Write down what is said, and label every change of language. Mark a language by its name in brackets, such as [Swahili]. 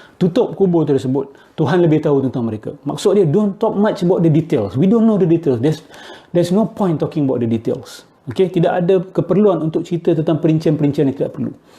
[Malay] Tutup kubur tersebut, Tuhan lebih tahu tentang mereka. Maksud dia, [English] don't talk much about the details. We don't know the details. There's no point talking about the details. Okay? [Malay] Tidak ada keperluan untuk cerita tentang perincian-perincian yang tidak perlu.